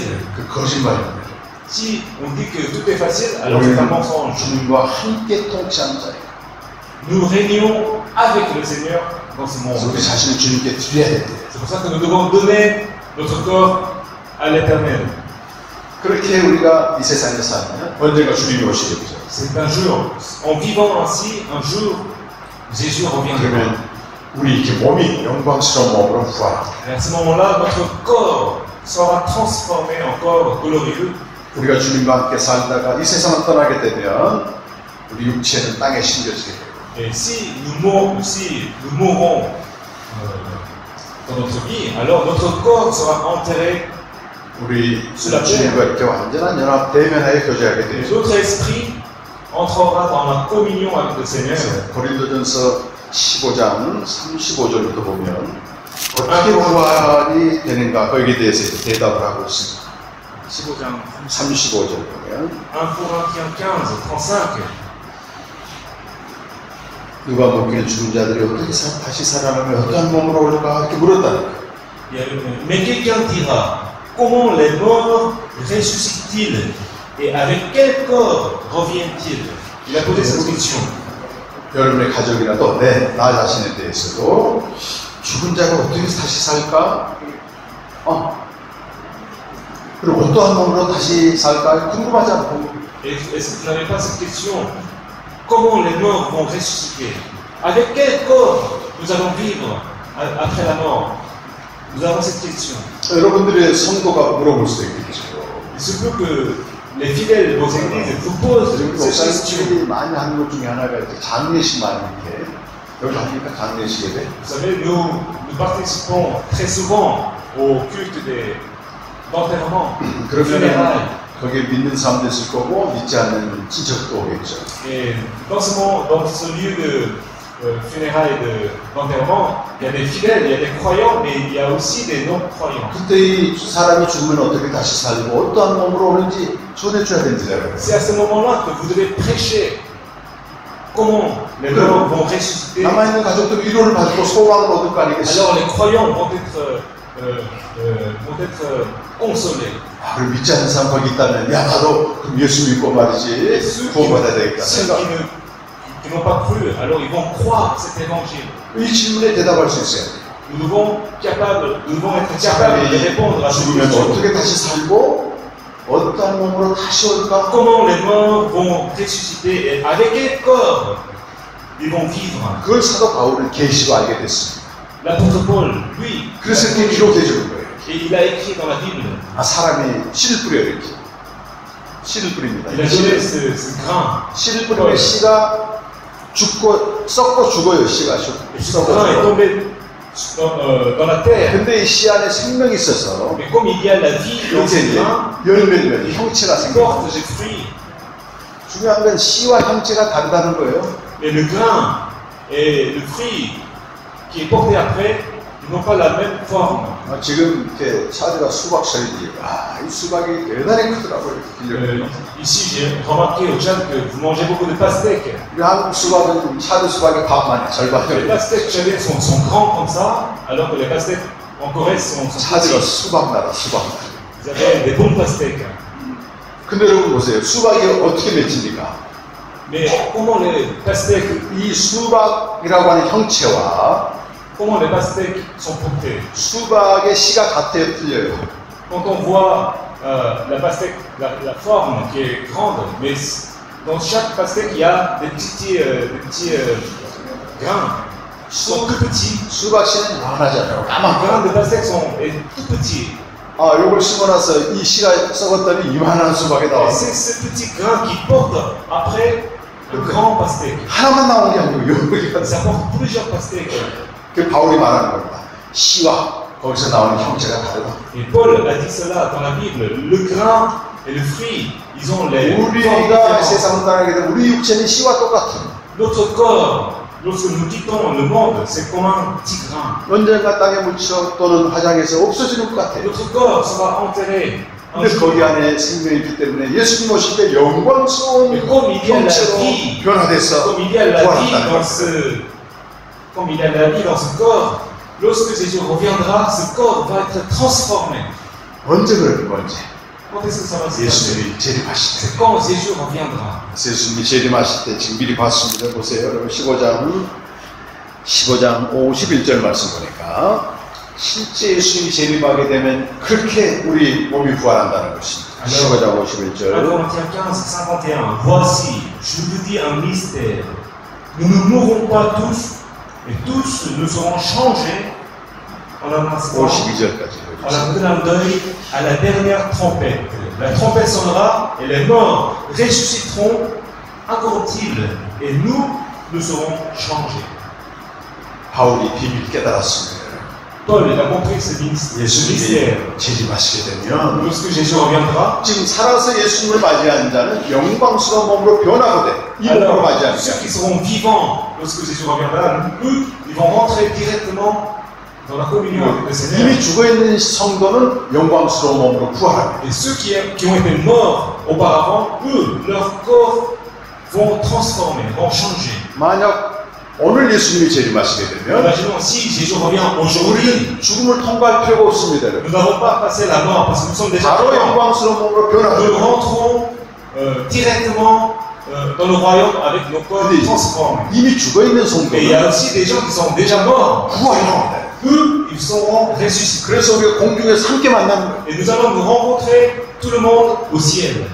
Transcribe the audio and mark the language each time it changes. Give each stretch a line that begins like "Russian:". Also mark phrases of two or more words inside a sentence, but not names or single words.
Korean: 그 거짓말입니다.
French: Si on dit que tout est facile, alors c'est un mensonge.
Korean: 주님과 함께 통치하는 자예요.
French: Nous régnons avec le Seigneur dans ce monde.
Korean: 우리 자신을 주님께 드려야 돼요.
French: C'est pour ça que nous devons donner notre corps à l'Éternel.
Korean: 그렇게 우리가 이 세상에 살면 언젠가 주님이 오시겠죠.
French: C'est un jour, en vivant ainsi, un jour, Jésus reviendra.
Korean: 그러면 우리 이렇게 몸이 영광스러운 몸으로 부활합니다.
French: Et à ce moment-là, notre corps sera transformé en corps glorieux.
Korean: 우리가 주님과 함께 살다가 이 세상을 떠나게 되면 우리 육체는 땅에 심겨지게 돼요.
French: Et si nous mourons dans notre vie, alors notre corps sera enterré.
Korean: 우리 주님과 이렇게 완전한 연합 대면하에 교제하게
French: Et
Korean: 돼요.
French: notre esprit entrera dans la communion avec le Seigneur.
Korean: 고린도전서 15장 35절부터 보면 어떻게 부활이 되는가 거기에 대해서 이제 대답을 하고 있습니다. 15장 35절 보면
French: 1 Corinthiens 15, 35.
Korean: 누가 먹기를 죽은 자들이 어떻게 다시 살아나면 어떠한 몸으로 올까 이렇게 물었다니까.
French: Mais quelqu'un dira, comment les morts ressuscitent-ils et avec quel corps reviennent-ils? Il a posé cette question.
Korean: 여러분의 가족이라도 나 자신에 대해서도 죽은 자가 어떻게 다시 살까? 그리고 어떠한 몸으로 다시 살까? 궁금하지 않고.
French: Est-ce que vous n'avez pas cette question? Comment les morts vont ressusciter? Avec quel corps nous allons vivre après la mort? Nous avons cette question.
Korean: 여러분들의 성도가 물어볼 수도 있겠죠.
French: Il se peut que les fidèles de vos églises vous posent cette question.
Korean: 목사님들이 많이 하는 것 중에 하나가 이렇게 장례식 많이 이렇게 여기 하니까 장례식에 돼.
French: Vous savez, nous participons très souvent au culte d'enterrement,
Korean: 그러면 거기에 믿는 사람도 있을 거고 믿지 않는 친척도 오겠죠.
French: Et dans ce lieu de funérailles d'enterrement, il y a des fidèles, il y a des croyants, mais il y a aussi des non-croyants.
Korean: 그때 이 사람이 죽으면 어떻게 다시 살고 어떠한 몸으로 오는지 전해줘야 된다고요.
French: C'est à ce moment-là que vous devez prêcher comment les morts vont ressusciter.
Korean: 남아있는 가족들 위로를 받고 소망을 얻을 거 아니겠어요?
French: Alors les croyants vont être consolés.
Korean: 그럼 믿지 않는 사람 거기 있다면 야 나도 그럼 예수 믿고 말이지 구원받아야 되겠다
French: Ceux
Korean: 생각.
French: qui n'ont pas cru, alors ils vont croire cet évangile.
Korean: 이 질문에 대답할 수 있어야 돼요.
French: Nous devons être capables de répondre à cette
Korean: 죽으면
French: question.
Korean: 어떻게 다시 살고 어떠한 몸으로 다시 올까?
French: Comment les morts vont ressusciter et avec quel corps ils vont vivre?
Korean: 그걸 사도 바울은 계시로 알게 됐습니다.
French: L'apôtre Paul, lui,
Korean: 그래서 이렇게 기록해 주는 거예요.
French: et il a écrit dans la Bible,
Korean: 사람이 씨를 뿌려요 이렇게. 씨를 뿌립니다.
French: il a donné ce grain.
Korean: 씨를 뿌리면 씨가 죽고 썩고 죽어요. 씨가
French: Et ce grain est tombé dans la terre.
Korean: 근데 이 씨 안에 생명이 있어서
French: Mais comme il y a la vie dans ce
Korean: 이렇게
French: grain,
Korean: 열매면 형체가
French: il
Korean: 생겨.
French: porte des fruits.
Korean: 중요한 건 씨와 형체가 다르다는 거예요.
French: Mais le grain et le fruit qui est porté après n'ont pas la même forme.
Korean: 지금 이렇게 차드가 수박 처리지. 이 수박이 대단히 크더라고요.
French: Ici, j'ai remarqué au Tchad que vous mangez beaucoup de pastèques.
Korean: 우리 한국 수박은 차드 수박의 반만
French: Les
Korean: 절반이에요.
French: pastèques tchadiennes sont grands comme ça, alors que les pastèques en Corée sont
Korean: 차드가
French: petits.
Korean: 수박 나라 수박.
French: Vous avez des bons pastèques.
Korean: 근데 여러분 보세요. 수박이 어떻게 맺힙니까?
French: Mais comment les pastèques
Korean: 이 수박이라고 하는 형체와
French: Comment les pastèques sont portées?
Korean: 수박의 씨가 같아요, 틀려요?
French: Quand on voit la pastèque, la forme qui est grande, mais dans chaque pastèque, il y a des petits grains. Ils sont tout petits.
Korean: 수박 씨는 요만하잖아요.
French: Les
Korean: 까만
French: grains
Korean: 거.
French: de pastèque sont tout petits.
Korean: 요걸 심어놔서 이 씨가 썩었더니 이만한 수박이
French: Et
Korean: 나왔어요.
French: c'est ce petit grain qui porte après le grand pastèque.
Korean: 하나만 나온 게 아니고 여기가
French: Ça porte plusieurs pastèques.
Korean: 그 바울이 말하는 겁니다. 씨와 거기서 나오는 형체가 다르다.
French: Et Paul a dit cela dans la Bible. Le grain et le fruit, ils ont les formes
Korean: 우리가
French: différentes.
Korean: 세상을 떠나게 되면 우리 육체는 씨와 똑같은.
French: Notre corps, Lorsque nous quittons le monde, c'est comme un tigrin.
Korean: 언젠가 땅에 묻혀 또는 화장해서 없어지는 것 같아요.
French: Notre corps sera enterré.
Korean: 근데 거기 안에 생명이 있기 때문에 예수님 오실 때 영광스러운 형체로 변화돼서
French: Comme il y a la vie
Korean: 부활한다는
French: dans
Korean: 것을.
French: comme il y a la vie dans ce corps, lorsque Jésus reviendra, ce corps va être transformé.
Korean: 언제 그럴 건지.
French: Quand est-ce que ça va se passer?
Korean: 예수님이 재림하실 때.
French: C'est quand Jésus reviendra.
Korean: 예수님이 재림하실 때 지금 미리 봤습니다. 보세요. 여러분 15장 51절 말씀 보니까 실제 예수님이 재림하게 되면 그렇게 우리 몸이 부활한다는 것입니다. 15장 51절.
French: Corinthiens 15, 51. Voici, je vous dis un mystère. Nous ne mourrons pas tous, mais tous nous serons changés en un instant.
Korean: 52절까지.
French: En un clin d'œil à la dernière trompette. La trompette sonnera et les morts ressusciteront incorruptibles et nous serons changés.
Korean: 바울이 비밀 깨달았습니다.
French: Paul il a compris ce mystère.
Korean: 예수님이 재림하시게 되면
French: Lorsque Jésus reviendra,
Korean: 지금 살아서 예수님을 맞이하는 자는 영광스러운 몸으로 변화가 돼. 이 몸으로
French: alors
Korean: 맞이하는
French: ceux
Korean: 자.
French: qui seront vivants lorsque Jésus reviendra, eux, ils vont rentrer directement dans la communion avec le Seigneur.
Korean: 이미 죽어있는 성도는 영광스러운 몸으로 부활합니다.
French: Et ceux qui ont été morts auparavant, eux, leurs corps vont transformer, vont changer.
Korean: 만약 오늘 예수님이 재림하시게 되면
French: Imaginons si Jésus revient aujourd'hui,
Korean: 우리는 죽음을 통과할 필요가 없습니다.
French: nous n'avons pas passé la mort parce que nous sommes déjà
Korean: 바로
French: vivants.
Korean: 영광스러운 몸으로
French: Nous
Korean: 변화합니다.
French: rentrons directement dans le royaume avec nos corps
Korean: 근데
French: transformés.
Korean: 이미 죽어있는
French: Et il y a
Korean: 성도는
French: aussi des gens qui sont déjà morts.
Korean: 부활합니다.
French: Eux, ils seront ressuscités.
Korean: 그래서 우리가 공중에서 함께 만나는 거예요.
French: Et nous allons nous rencontrer tout le monde au ciel.